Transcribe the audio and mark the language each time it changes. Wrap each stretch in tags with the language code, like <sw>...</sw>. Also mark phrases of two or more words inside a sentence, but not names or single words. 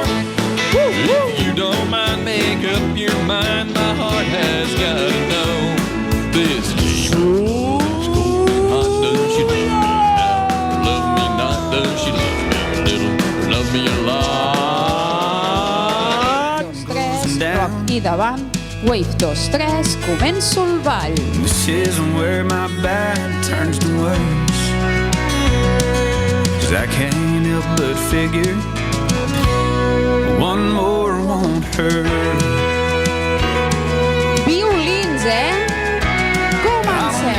<en>If you don't mind, make up your mind. My heart has got to know this is not does she love me now? Love me not, does she love me a little? Love me a lot.</en> <ca>2, 3, rock i davant. Wave 2, 3, començo el ball.</ca> <en>This isn't where my bad turns to worse, 'cause I can't help but figure one more won't hurt.</en> <ca>Violins, Comencem.</ca>